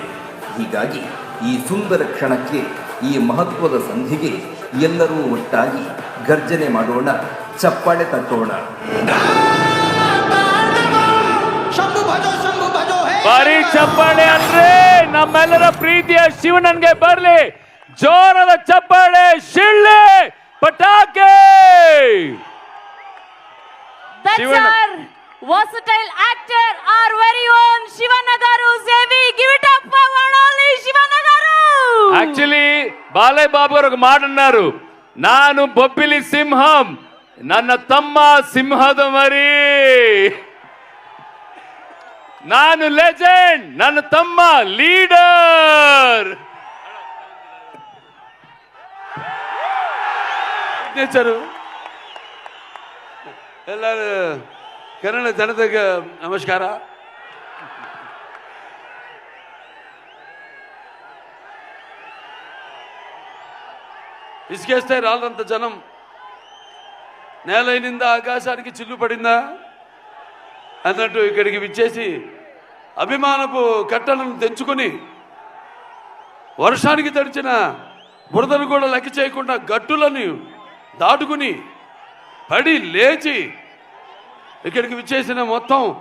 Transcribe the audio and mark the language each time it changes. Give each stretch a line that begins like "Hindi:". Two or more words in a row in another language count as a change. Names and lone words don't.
Kannada: ಹೀಗಾಗಿ ಈ ಸುಂದರ ಕ್ಷಣಕ್ಕೆ, ಈ ಮಹತ್ವದ ಸಂಧಿಗೆ ಎಲ್ಲರೂ ಒಟ್ಟಾಗಿ ಗರ್ಜನೆ ಮಾಡೋಣ, ಚಪ್ಪಾಳೆ ತಟ್ಟೋಣ. ಬರೀ ಚಪ್ಪಾಳೆ ಅಂದ್ರೆ ನಮ್ಮೆಲ್ಲರ ಪ್ರೀತಿಯ ಶಿವಣ್ಣನ್ಗೆ ಬರ್ಲಿ ಜೋರದ ಚಪ್ಪಾಳೆ, ಶಿಳ್ಳೆ, ಪಟಾಕೆ.
English: That's our versatile actor, our very own Shivanna garu. Zevi, give it up for one only Shivanna garu.
Kannada: ಆಕ್ಚುಲಿ ಬಾಲಯ್ಯ ಬಾಬು ಅವ್ರಿಗೆ ಮಾಡన్నారు, ನಾನು ಬೊಬ್ಬಿಲಿ ಸಿಂಹಂ, ನನ್ನ ತಮ್ಮ ಸಿಂಹದ ಮರಿ. ನಾನು ಲೆಜೆಂಡ್, ನನ್ನ ತಮ್ಮ ಲೀಡರ್. ಸಿಗ್ನೇಚರು ಎಲ್ಲರೂ ಕನ್ನಡ ಜನತೆಗೆ ನಮಸ್ಕಾರ.
Telugu: ఇసుకేస్తే రాళ్ళంత జనం నేలైనిందా ఆకాశానికి చిల్లు పడిందా అన్నట్టు ఇక్కడికి విచ్చేసి అభిమానపు కట్టలను తెంచుకొని వర్షానికి తడిచిన బురదను కూడా లెక్క చేయకుండా గట్టులను దాటుకుని పడి లేచి ఇక్కడికి విచ్చేసిన మొత్తం